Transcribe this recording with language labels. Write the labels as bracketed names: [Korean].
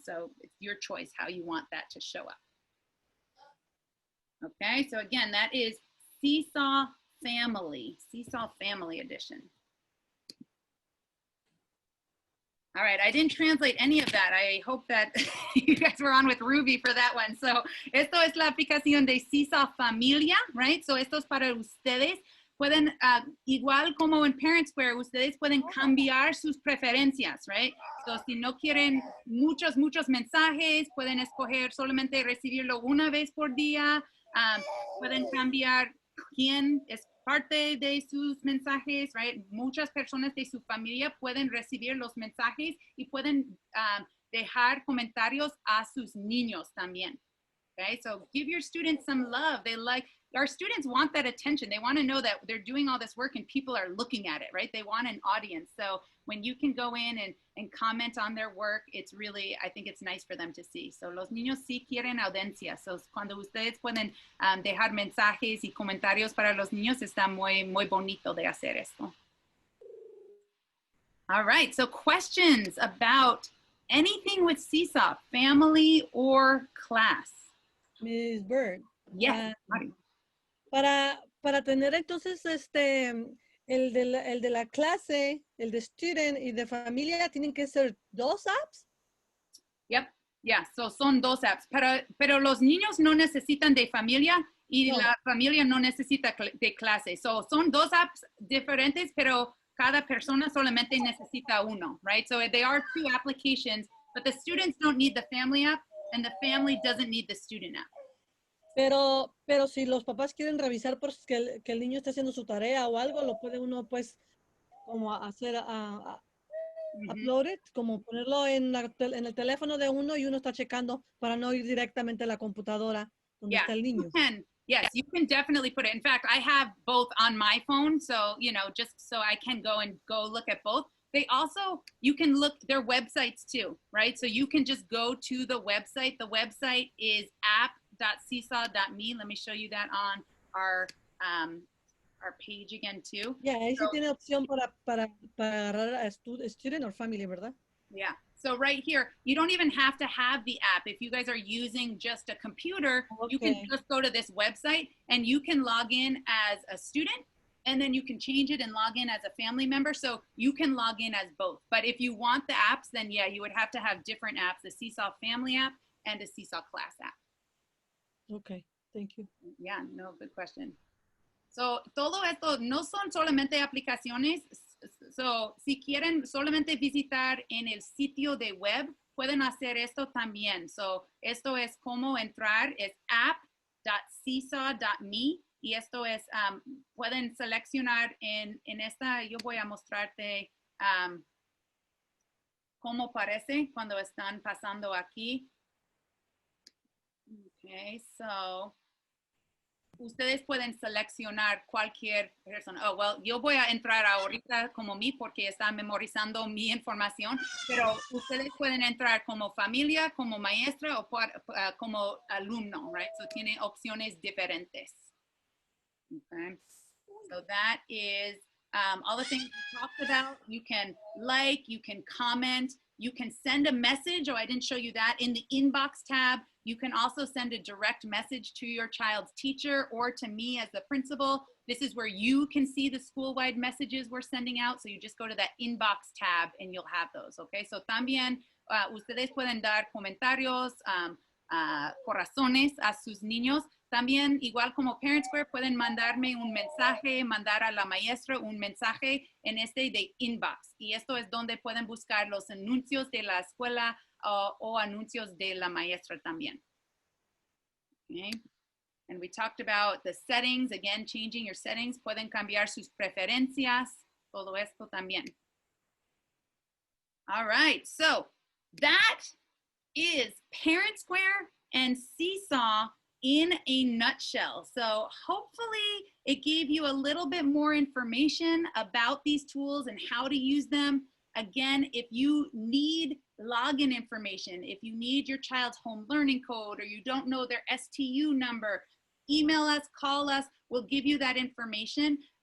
[English] So it's your choice how you want that to show up. Okay, so again, that is Seesaw Family, Seesaw Family Edition. All right, I didn't translate any of that. I hope that you guys were on with Ruby for that one. [Spanish] So, esto es la aplicación de Seesaw Familia, right? So, esto es para ustedes. Pueden, igual como en ParentSquare, ustedes pueden cambiar sus preferencias, right? So, si no quieren muchos mensajes, pueden escoger solamente recibirlo una vez por día. Pueden cambiar quién es parte de sus mensajes, right? Muchas personas de su familia pueden recibir los mensajes y pueden dejar comentarios a sus niños también. [English] Okay, so give your students some love. Our students want that attention. They want to know that they're doing all this work and people are looking at it, right? They want an audience. So when you can go in and comment on their work, it's really, I think it's nice for them to see. [Spanish] So los niños sí quieren audiencia. So cuando ustedes pueden dejar mensajes y comentarios para los niños, está muy bonito de hacer esto. [English] All right, so questions about anything with Seesaw, family or class? Miss Bird. Yes. [Spanish] Para tener entonces el de la clase, el de student y de familia, ¿tienen que ser dos apps? [English] Yep, yeah, [Spanish] so son dos apps, pero los niños no necesitan de familia y la familia no necesita de clase. So son dos apps diferentes, pero cada persona solamente necesita uno, right? [English] So they are two applications, but the students don't need the family app and the family doesn't need the student app. [Spanish] Pero si los papás quieren revisar pues, que el niño está haciendo su tarea o algo, lo puede uno pues como hacer [English] upload it, [Spanish] como ponerlo en el teléfono de uno y uno está checando para no ir directamente a la computadora donde está el niño. [English] Yes, you can definitely put it. In fact, I have both on my phone, so, just so I can go look at both. They also, you can look their websites too, right? So you can just go to the website. The website is app.seesaw.me. Let me show you that on our page again too. [Spanish] Yeah, ahí sí tiene opción para agarrar a [English] student or family, [Spanish] ¿verdad? [English] Yeah. So right here, you don't even have to have the app. If you guys are using just a computer, you can just go to this website and you can log in as a student, and then you can change it and log in as a family member. So you can log in as both. But if you want the apps, then yeah, you would have to have different apps, the Seesaw Family app and the Seesaw Class app. Okay, thank you. Yeah, no, good question. [Spanish] So todo esto no son solamente aplicaciones. So si quieren solamente visitar en el sitio de web, pueden hacer esto también. So esto es cómo entrar, es app.seesaw.me. Y esto es, pueden seleccionar en esta, yo voy a mostrarte cómo parece cuando están pasando aquí. Okay, so, ustedes pueden seleccionar cualquier persona. [English] Oh, well, [Spanish] yo voy a entrar ahorita como mí porque está memorizando mi información, pero ustedes pueden entrar como familia, como maestra o como alumno, right? So tiene opciones diferentes. [English] Okay, so that is all the things we talked about. You can like, you can comment, you can send a message. Oh, I didn't show you that in the inbox tab. You can also send a direct message to your child's teacher or to me as the principal. This is where you can see the school-wide messages we're sending out. So you just go to that inbox tab and you'll have those, okay? [Spanish] So también ustedes pueden dar comentarios, corazones a sus niños. También, igual como ParentSquare, pueden mandarme un mensaje, mandar a la maestra un mensaje en de inbox. Y esto es donde pueden buscar los anuncios de la escuela o anuncios de la maestra también. [English] Okay. And we talked about the settings, again, changing your settings. [Spanish] Pueden cambiar sus preferencias, todo esto también. [English] All right, so that is ParentSquare and Seesaw in a nutshell. So hopefully it gave you a little bit more information about these tools and how to use them. Again, if you need login information, if you need your child's home learning code or you don't know their STU number, email us, call us, we'll give you that information.